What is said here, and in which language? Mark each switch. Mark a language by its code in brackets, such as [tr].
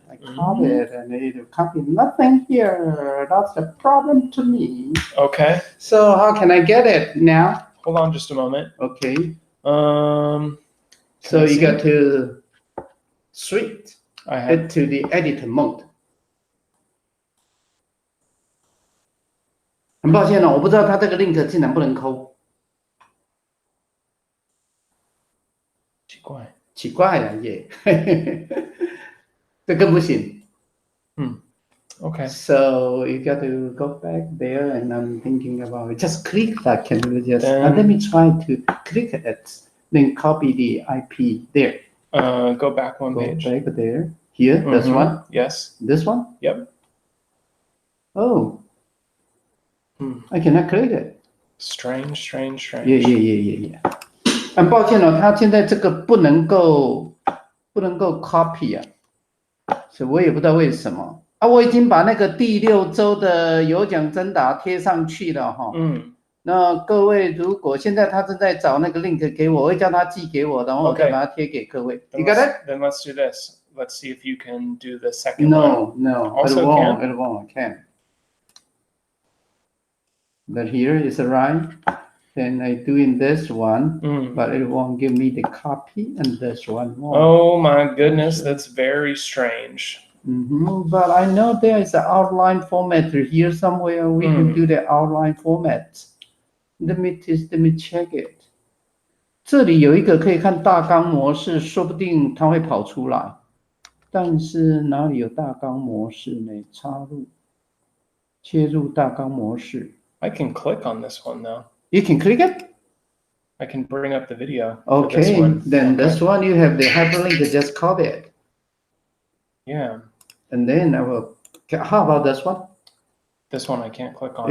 [en] I copy it and it will copy nothing here. That's a problem to me. Okay. So how can I get it now? Hold on just a moment. Okay. So you got to switch it to the edit mode. [zh] 很抱歉哦，我不知道他这个 link 竟然不能抠。奇怪了耶，这个不行。 [en] Okay. So you got to go back there, and I'm thinking about it. Just click that. Can you just let me try to click it, then copy the IP there. Go back one page. Go back there. Here, this one. Yes. This one. Yep. Oh. I cannot click it. Strange. Yeah. [zh] 很抱歉哦，他现在这个不能够 copy 啊，所以我也不知道为什么啊。我已经把那个第6周的有奖征答贴上去了哈。那各位如果现在他正在找那个 link 给我，我会叫他寄给我，然后我再把它贴给各位。 [en] You got it? Then let's do this. Let's see if you can do the second one. No. Also it won't. Can't. But here is right. Then I doing this one, but it won't give me the copy, and this one won't. Oh my goodness, that's very strange. But I know there is an outline format here somewhere. We can do the outline format. Let me check it. [zh] 这里有一个可以看大纲模式，说不定它会跑出来。但是哪里有大纲模式呢？插入，切入大纲模式。 [en] I can click on this one though. You can click it? I can bring up the video. Okay, this one. Then this one you have the hyperlink, just copy it. Yeah. And then I will. How about this one? This one I can't click on.